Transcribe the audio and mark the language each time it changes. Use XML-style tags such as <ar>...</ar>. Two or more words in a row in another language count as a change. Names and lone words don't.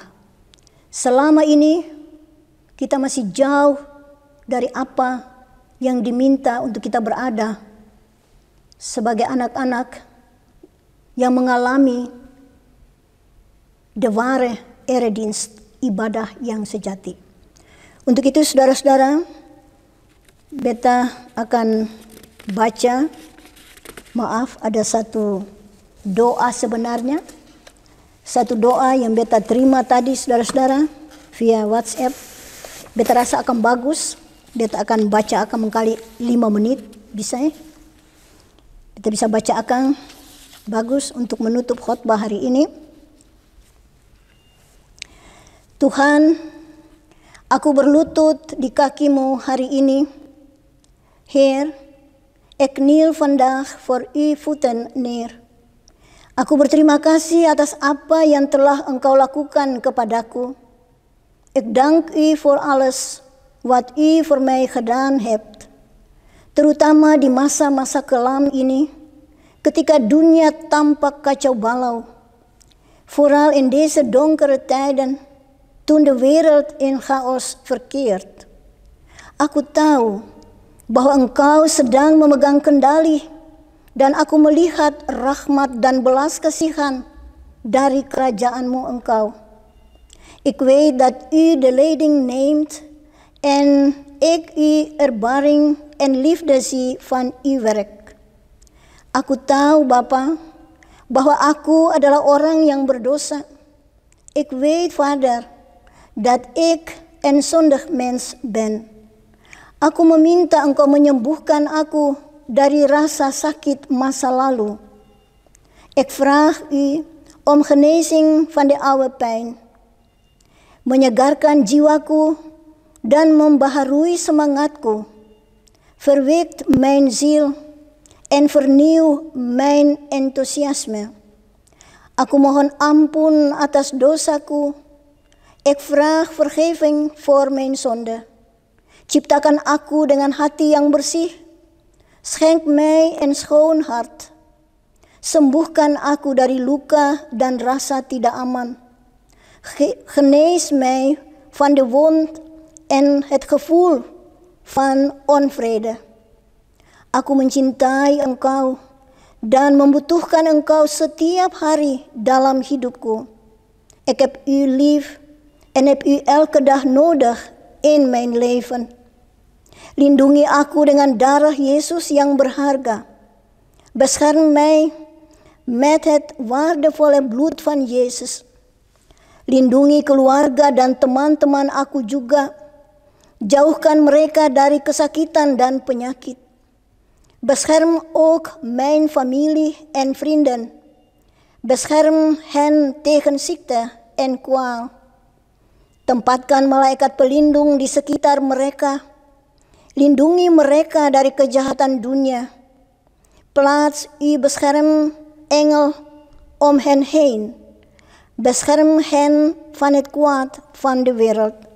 <id>Selama ini kita masih jauh dari apa yang diminta untuk kita berada sebagai anak-anak yang mengalami</id> <nl>de ware eredienst,</nl> <id>ibadah yang sejati. Untuk itu saudara-saudara, beta akan baca, ada satu doa sebenarnya. Satu doa yang beta terima tadi saudara-saudara via WhatsApp. Beta rasa akan bagus. Beta akan baca akan mengkali 5 menit, bisa ya? Beta bisa baca akan bagus untuk menutup khotbah hari ini. Tuhan, Aku berlutut di kakimu hari ini.</id> <nl>Heer, ik kniel vandaag voor uw voeten neer.</nl> <id>Aku berterima kasih atas apa yang telah Engkau lakukan kepadaku.</id> <nl>Ik dank u voor alles wat u voor mij gedaan hebt.</nl> <id>Terutama di masa-masa kelam ini, ketika dunia tampak kacau balau.</id> <nl>Vooral in deze donkere tijden, toen de wereld in chaos verkeert.</nl> <id>Aku tahu bahwa Engkau sedang memegang kendali dan aku melihat rahmat dan belas kasihan dari kerajaan-Mu Engkau.</id> <nl>Ik weet dat u de leiding neemt en ik u erbaring en liefde zie van uw werk.</nl> <id>Aku tahu Bapa, bahwa aku adalah orang yang berdosa.</id> <nl>Ik weet Vader, dat ik een zondig mens ben.</nl> <id>Aku meminta Engkau menyembuhkan aku dari rasa sakit masa lalu.</id> <nl>Ik vraag u om genezing van de oude pijn.</nl> <id>Menyegarkan jiwaku dan membaharui semangatku.</id> <nl>Verwekt mijn ziel en vernieuw mijn enthousiasme.</nl> <id>Aku mohon ampun atas dosaku.</id> <nl>Ik vraag vergeving voor mijn zonde.</nl> <id>Ciptakan aku dengan hati yang bersih.</id> <nl>Schenk mij een schoon hart.</nl> <id>Sembuhkan aku dari luka dan rasa tidak aman.</id> <nl>Genees mij van de wond en het gevoel van onvrede.</nl> <id>Aku mencintai Engkau dan membutuhkan Engkau setiap hari dalam hidupku.</id> <nl>Ik heb u lief en heb u elke dag nodig in mijn leven.</nl> <id>Lindungi aku dengan darah Yesus yang berharga.</id> <nl>Bescherm mij met het waardevolle bloed van Yesus.</nl> <id>Lindungi keluarga dan teman-teman aku juga. Jauhkan mereka dari kesakitan dan penyakit.</id> <nl>Bescherm ook mijn familie en vrienden. Bescherm hen tegen ziekte en kwaal.</nl> <id>Tempatkan malaikat pelindung di sekitar mereka. Lindungi mereka dari kejahatan dunia.</id> <nl>Plaats uw beschermengel om hen heen. Bescherm hen van het kwaad van de wereld.</nl>